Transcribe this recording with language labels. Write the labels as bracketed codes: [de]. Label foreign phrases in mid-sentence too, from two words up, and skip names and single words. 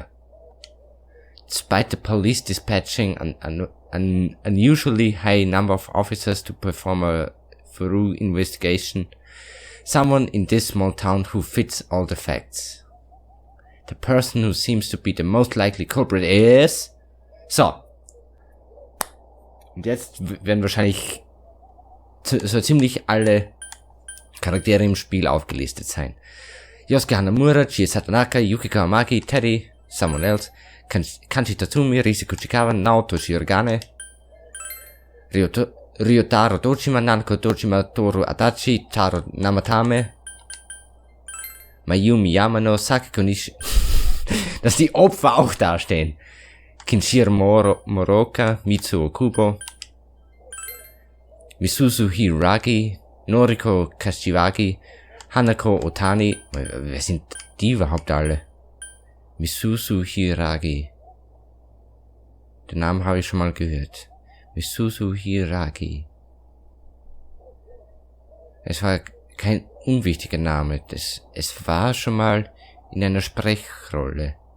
[en] Despite the police dispatching an unusually high number of officers to perform a thorough investigation, someone in this small town who fits all the facts. The person who seems to be the most likely culprit is... So. [de] Und jetzt werden wahrscheinlich so ziemlich alle Charaktere im Spiel aufgelistet sein. Yosuke Hanamura, Chie Satonaka, Yukiko Amagi, Teddy, [en] someone else, [de] Kanji Tatsumi, Risiko Chikawa, Naoto Shirogane, Ryotaro Dojima, Nanako Dojima, Toru Adachi, Taro Namatame, Mayumi Yamano, Saki Konishi, dass die Opfer auch dastehen. Kinshiro Moroka, Mitsuo Kubo, Misuzu Hiragi, Noriko Kashiwagi, Hanako Otani. Wer sind die überhaupt alle? Misuzu Hiragi. Den Namen habe ich schon mal gehört. Misuzu Hiragi. Es war kein unwichtiger Name. Es war schon mal in einer Sprechrolle.